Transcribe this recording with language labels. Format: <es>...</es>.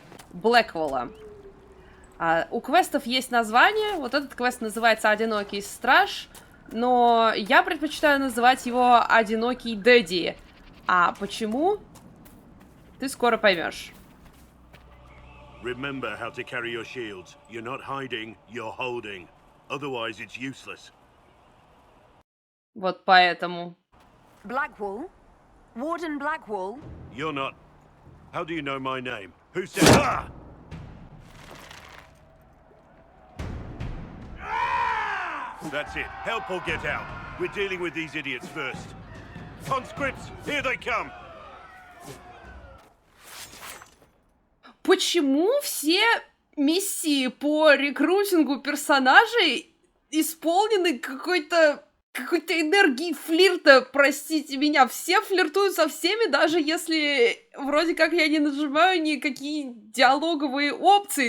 <ru>Блэквелла. У квестов есть название. Вот этот квест называется «Одинокий страж». но я предпочитаю называть его Одинокий Дэдди. А почему? Ты скоро поймешь.</ru> <en>Remember how to carry your shields. You're not hiding, you're holding. Otherwise, it's useless.</en> <ru>Вот поэтому.</ru> <en>Blackwall? Warden Blackwall? You're not. How do you know my name? Who said? Ah! That's it. Help or get out. We're dealing with these idiots first. Conscripts, here they come.</en> <ru>Почему все миссии по рекрутингу персонажей исполнены какой-то энергией флирта, простите меня? Все флиртуют со всеми, даже если вроде как я не нажимаю никакие диалоговые опции.</ru>